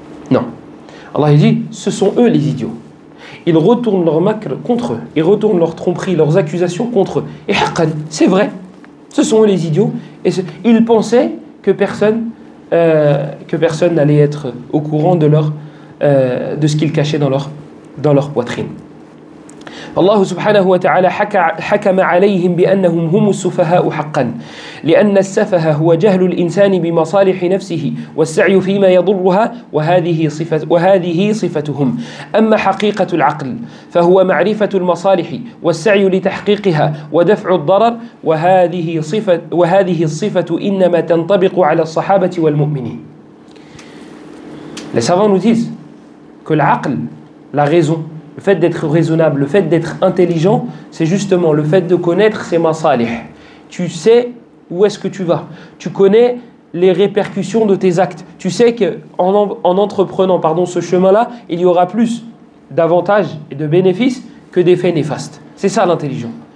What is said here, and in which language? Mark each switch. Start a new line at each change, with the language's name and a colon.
French: Non. Allah dit, ce sont eux les idiots. Ils retournent leur makr contre eux. Ils retournent leur tromperie, leurs accusations contre eux. Et haqqan, c'est vrai. Ce sont eux les idiots. Et ils pensaient que personne n'allait être au courant de ce qu'ils cachaient dans leur poitrine.
Arabic: الله سبحانه وتعالى حكم عليهم بأنهم هم السفهاء حقا لأن السفه هو جهل الإنسان بمصالح نفسه والسعي فيما يضرها وهذه صفتهم. أما حقيقة العقل فهو معرفة المصالح والسعي لتحقيقها ودفع الضرر وهذه الصفة إنما تنطبق على الصحابة والمؤمنين.
French: Les savants nous disent que l'aql, la raison, le fait d'être raisonnable, le fait d'être intelligent, c'est justement le fait de connaître ses masalih. Tu sais où est-ce que tu vas. Tu connais les répercussions de tes actes. Tu sais qu'en entreprenant ce chemin-là, il y aura plus d'avantages et de bénéfices que d'effets néfastes. C'est ça l'intelligent.